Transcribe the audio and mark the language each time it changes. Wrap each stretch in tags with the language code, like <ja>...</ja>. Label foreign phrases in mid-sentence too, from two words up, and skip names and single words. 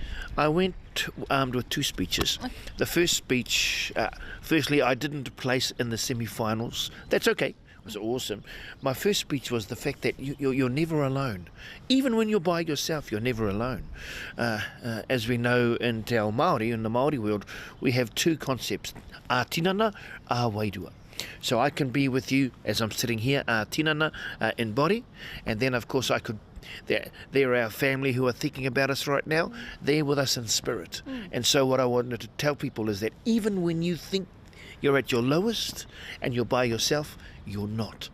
<en>I went armed with two speeches. The first speech, firstly, I didn't place in the semi-finals. That's okay. It was awesome. My first speech was the fact that you're never alone. Even when you're by yourself, you're never alone. As we know in</en> <mi>Te Ao Māori,</mi> <en>in the Māori world, we have two concepts,</en> <mi>a tinana, a wairua.</mi> <en>So I can be with you as I'm sitting here, tinana, in body, and then of course I could. They're our family who are thinking about us right now. They're with us in spirit. And so what I wanted to tell people is that even when you think you're at your lowest and you're by yourself, you're not.</en>